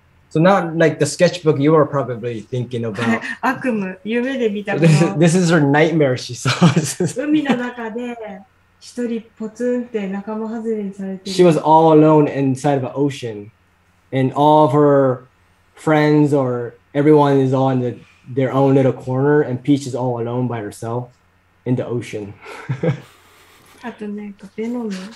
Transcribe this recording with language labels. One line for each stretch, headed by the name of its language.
English: So not like the sketchbook you were probably thinking about.
Japanese: 悪夢、夢で見たこの
English: This is her nightmare she saw.
Japanese: 海の中で一人ポツンって仲間外れにされてる。
English: She was all alone inside of an ocean, and all of her friends or everyone is all in their own little corner, and Peach is all alone by herself in the ocean.
Japanese: あとね、ベノム。